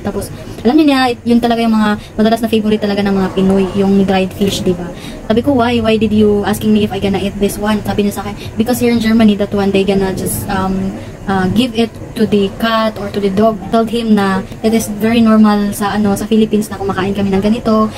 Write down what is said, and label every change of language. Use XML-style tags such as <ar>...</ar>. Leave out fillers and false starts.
<tl>Tapos, alam niyo niya, yun talaga yung mga madalas na favorite talaga ng mga Pinoy, yung dried fish, di ba?</tl> <en>Sabi ko, why? Why did you asking me if I gonna eat this one? Sabi niya sa akin, because here in Germany, that one, they gonna just give it to the cat or to the dog.</en> <tl>Told him na it is very normal sa sa Philippines na kumakain kami ng ganito.</tl>